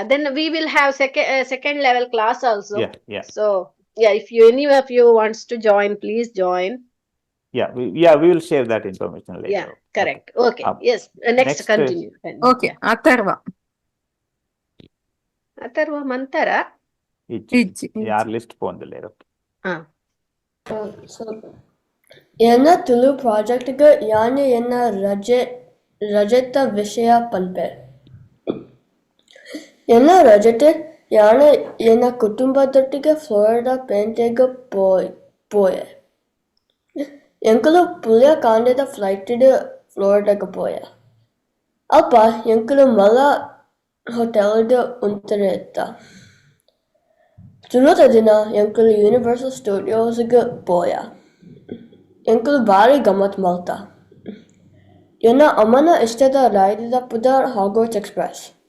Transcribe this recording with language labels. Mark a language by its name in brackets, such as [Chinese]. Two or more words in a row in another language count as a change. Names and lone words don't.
[English] Then we will have second level class also. Yeah, yeah, So yeah, if you any of you wants to join, please join. yeah. We will share that information later. Yeah, Okay. correct. Okay. Yes. Next, next, continue. Okay. Atharva. Atharva Mantara. [Tulu] ಯಾರ ಲಿಸ್ಟ್ ಪೋಂದಿಲ್ಲ ಎನ್ನ ತುಳು ಪ್ರಾಜೆಕ್ಟ್ಗೆ ಯಾನೆ ಎನ್ನ ರಜತ ವಿಷಯ ಪನ್ಪೆ ಎನ್ನ ರಜತೆ ಯಾನೆ ಎನ್ನ ಕುಟುಂಬದೊಟ್ಟಿಗೆ ಫ್ಲೋರಿಡಾ ಪೇಂಟೆಗೆ ಪೋಯೆ ಎಂಕಲು ಪುಲಿಯ ಕಾಂಡೆದ ಫ್ಲೈಟಿಡ್ ಫ್ಲೋರಿಡಾಗೆ ಪೋಯೆ ಅಲ್ಪ ಎಂಕಲು ಮಲ ಹೋಟೆಲ್ಡ್ ಉಂತರೆ ಇತ್ತ ತುಳುದ ದಿನ ಎಂಕಲು ಯೂನಿವರ್ಸಲ್ ಸ್ಟುಡಿಯೋಸ್ಗೆ ಪೋಯ ಎಂಕಲು ಭಾರಿ ಗಮ್ಮತ್ ಮಾಡ್ತ ಎನ್ನ ಅಮ್ಮನ ಇಷ್ಟದ ರೈಡಿದ ಪುದರ್ ಹಾಗ್ವರ್ಟ್ಸ್ ಎಕ್ಸ್ಪ್ರೆಸ್